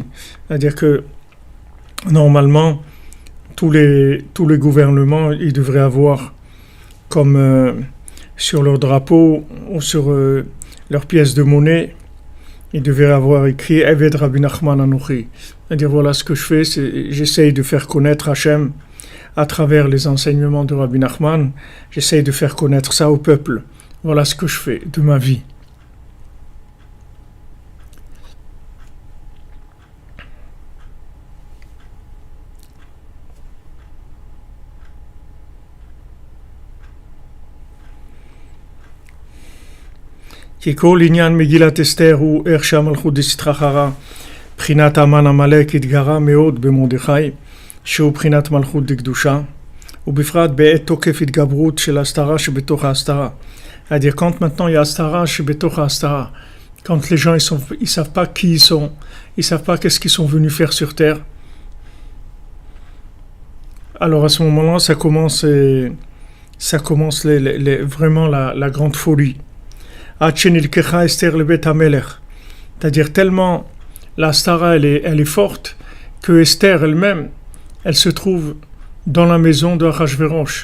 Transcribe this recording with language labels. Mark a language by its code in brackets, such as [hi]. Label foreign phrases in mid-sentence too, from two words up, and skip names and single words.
[fr] C'est-à-dire que, normalement, tous les gouvernements, ils devraient avoir comme sur leur drapeau ou sur leur pièce de monnaie, ils devraient avoir écrit [he] עבד רבי נחמן אנכי. [fr] C'est-à-dire voilà ce que je fais, j'essaye de faire connaître Hachem à travers les enseignements de Rabbi Nachman, j'essaye de faire connaître ça au peuple. Voilà ce que je fais de ma vie. [he] כי כל עניין מגילת אסתר הוא איך שהמלכות דסתחררה, בחינת המן עמלק התגרה מאוד במרדכי, שהוא בחינת מלכות דקדושה, ובפרט בעת תוקף התגברות של ההסתרה שבתוך ההסתרה. [fr] C'est-à-dire quand maintenant il y a [he] הסתרה שבתוך ההסתרה, [fr] quand les gens ils savent pas qui ils sont, ils savent pas qu'est-ce qu'ils sont venus faire sur terre, alors à ce moment-là ça commence vraiment la grande folie. C'est-à-dire tellement la Stara elle est forte que Esther elle-même elle se trouve dans la maison de Achashverosh.